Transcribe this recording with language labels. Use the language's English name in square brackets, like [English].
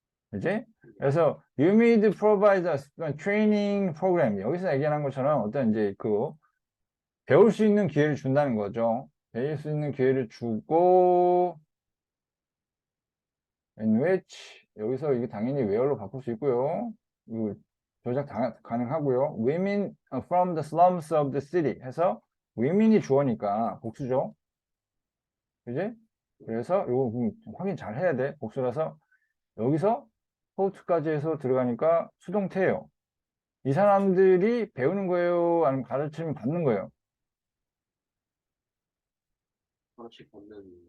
[English] 그지? 그래서 you need provide a training program. [Korean] 여기서 얘기하는 것처럼 어떤 이제 배울 수 있는 기회를 준다는 거죠. 배울 수 있는 기회를 주고 in which 여기서 이게 당연히 where로 바꿀 수 있고요. 이거 조작 가능하고요. [English] Women from the slums of the city 해서 women이 [Korean] 주어니까 복수죠. 그지? 그래서 이거 확인 잘 해야 돼. 복수라서 여기서 호투까지 해서 들어가니까 수동태예요. 이 사람들이 배우는 거예요? 아니면 가르침을 받는 거예요? 하나씩 받는.